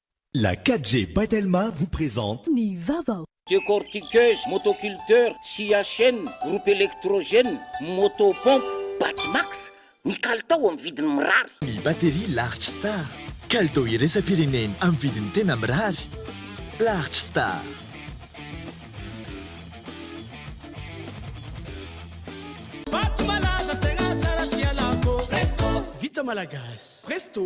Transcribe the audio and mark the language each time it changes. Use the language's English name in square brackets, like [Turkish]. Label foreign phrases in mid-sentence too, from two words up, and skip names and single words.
[French] La 4G Batelma vous présente [Malagasy] Ni Vavao. [French] Décortiqueuse, motoculteur, scie à chaîne, groupe électrogène, motopompe, Batimax. [Malagasy] Ny kalitao amin'ny vidiny mirary. Ny batterie Large Star. Kalitao iraisam-pireneny amin'ny vidiny tena mirary. Large Star. Vita malagasy. Presto.